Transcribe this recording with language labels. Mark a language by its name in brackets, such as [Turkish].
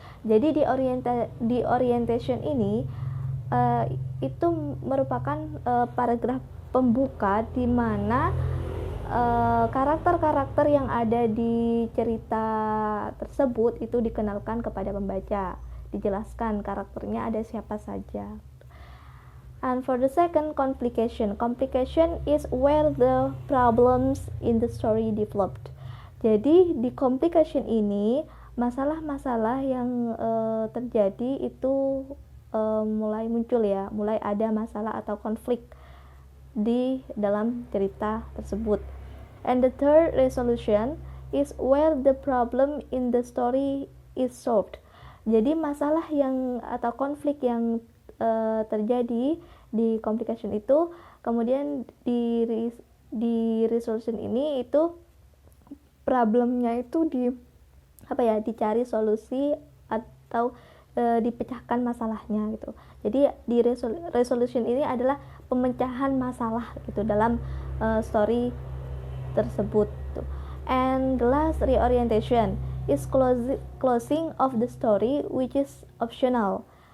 [Indonesian] Jadi di orientation ini itu merupakan paragraf pembuka di mana karakter-karakter yang ada di cerita tersebut itu dikenalkan kepada pembaca, dijelaskan karakternya ada siapa saja. [English] And for the second, complication is where the problems in the story developed. [Indonesian] Jadi di complication ini masalah-masalah yang terjadi itu mulai muncul ya, mulai ada masalah atau konflik di dalam cerita tersebut. [English] And the third, resolution is where the problem in the story is solved. [Indonesian] Jadi masalah yang atau konflik yang terjadi di complication itu kemudian di resolution ini itu problemnya itu dicari solusi atau dipecahkan masalahnya gitu. Jadi di resolution ini adalah pemecahan masalah gitu dalam story tersebut gitu. [English] And the last, reorientation is closing of the story which is optional.